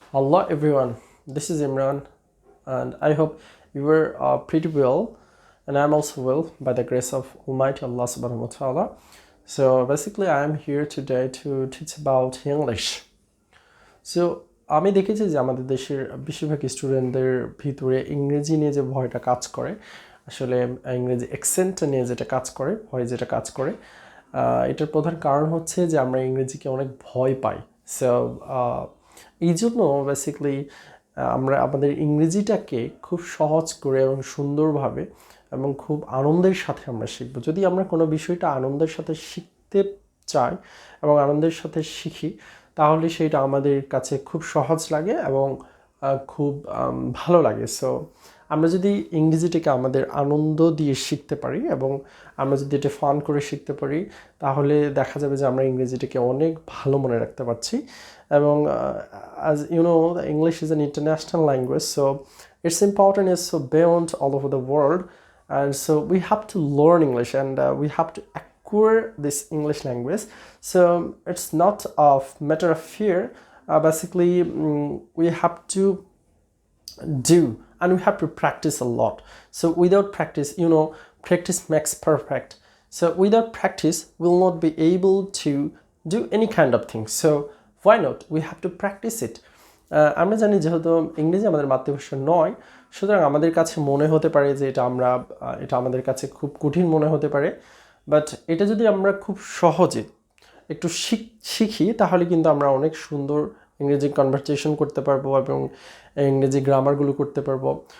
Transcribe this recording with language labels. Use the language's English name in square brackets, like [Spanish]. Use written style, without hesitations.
[English] Hello everyone, this is Imran, and I hope you were pretty well, and I'm also well by the grace of Almighty Allah subhanahu wa ta'ala. So basically, I'm here today to teach about English. [Bangla] So আমি দেখেছি যে আমাদের দেশের বেশিরভাগ স্টুডেন্টদের ভিতরে ইংরেজি নিয়ে যে ভয়টা কাজ করে, আসলে ইংরেজি অ্যাকসেন্টটা নিয়ে যেটা কাজ করে, ভয় যেটা কাজ করে, এটার প্রধান কারণ হচ্ছে যে আমরা ইংরেজিকে অনেক ভয় পাই। সো এই জন্য বেসিক্যালি আমরা আমাদের ইংরেজিটাকে খুব সহজ করে এবং সুন্দরভাবে এবং খুব আনন্দের সাথে আমরা শিখব। যদি আমরা কোনো বিষয়টা আনন্দের সাথে শিখতে চাই এবং আনন্দের সাথে শিখি, তাহলে সেটা আমাদের কাছে খুব সহজ লাগে এবং খুব ভালো লাগে। সো আমরা যদি ইংরেজিটাকে আমাদের আনন্দ দিয়ে শিখতে পারি এবং আমরা যদি এটা ফান করে শিখতে পারি, তাহলে দেখা যাবে যে আমরা ইংরেজিটাকে অনেক ভালো মনে রাখতে পারছি। [English] এবং as you know, the English is an international language, so its importance is so beyond all over the world, and so we have to learn English, and we have to acquire this English language. So it's not a matter of fear. Basically, we have to do, and we have to practice a lot. So without practice, practice makes perfect. So without practice, we'll not be able to do any kind of thing. So why not? We have to practice it. [Bangla] আমরা জানি যেহেতু ইংরেজি আমাদের মাতৃভাষা নয়, সুতরাং আমাদের কাছে মনে হতে পারে যে এটা আমাদের কাছে খুব কঠিন মনে হতে পারে। বাট এটা যদি আমরা খুব সহজে একটু শিখি, তাহলে কিন্তু আমরা অনেক সুন্দর ইংরেজি কনভারসেশন করতে পারবো এবং ইংরেজি গ্রামারগুলো করতে পারবো।